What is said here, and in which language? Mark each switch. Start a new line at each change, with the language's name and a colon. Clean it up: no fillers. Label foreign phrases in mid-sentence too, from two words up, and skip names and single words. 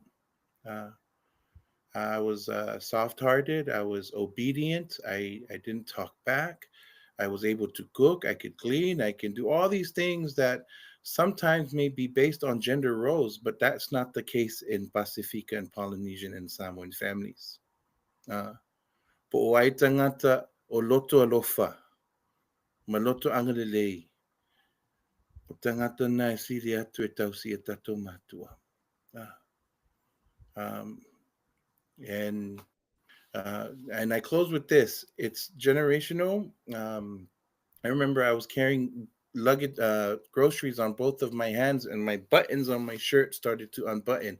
English: Uh, I was soft-hearted. I was obedient. I didn't talk back. I was able to cook. I could clean. I can do all these things that sometimes may be based on gender roles, but that's not the case in Pacifica and Polynesian and Samoan families.
Samoan: Uh, po o ai tangata o loto alofa, maloto angalelei, o tangata na e siri atu e tausi e tatou matua.
English: Uh, um, and I close with this. It's generational. I remember I was carrying luggage, groceries on both of my hands, and my buttons on my shirt started to unbutton.